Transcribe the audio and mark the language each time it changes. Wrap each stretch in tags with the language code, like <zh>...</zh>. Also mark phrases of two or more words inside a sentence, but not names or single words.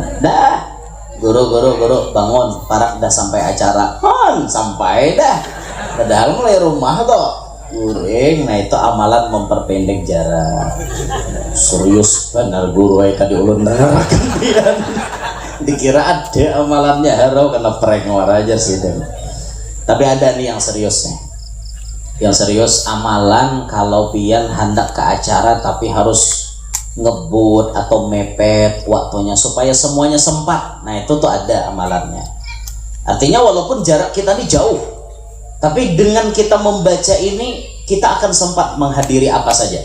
<bjn>Dah, guru bangun, parak dah sampai acara, sampai dah. Padahal mulai rumah toh, guring. Nah itu amalan memperpendek jarak. Serius benar guru tadi ulun nerangkan dia. Dikira ada amalannya harau kena prank aja sih.</bjn> <id>Tapi ada nih yang serius nih. Yang serius amalan kalau pian hendak ke acara tapi harus ngebut atau mepet waktunya supaya semuanya sempat. Nah itu tuh ada amalannya. Artinya walaupun jarak kita ini jauh, tapi dengan kita membaca ini kita akan sempat menghadiri apa saja.</id>